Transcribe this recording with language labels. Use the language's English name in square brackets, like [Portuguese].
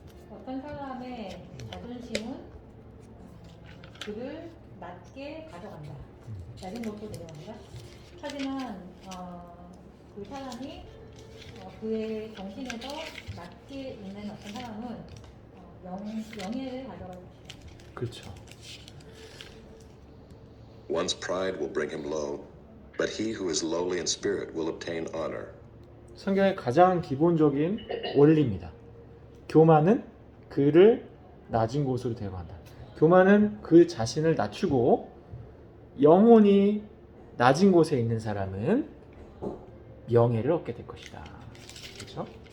[Korean] 어떤 사람의 자존심은 그를 낮게 가져간다. 낮은 곳으로 데려간다. 하지만 그 사람이 그의 정신에서 낮게 있는 어떤 사람은 영예를 가져갈 것이다. 그렇죠. [English] One's pride will bring him low, but he who is lowly in spirit will obtain honor. [Korean] 성경의 가장 기본적인 원리입니다. 교만은 그를 낮은 곳으로 데려간다. 교만은 그 자신을 낮추고 영혼이 낮은 곳에 있는 사람은 명예를 얻게 될 것이다. 그렇죠?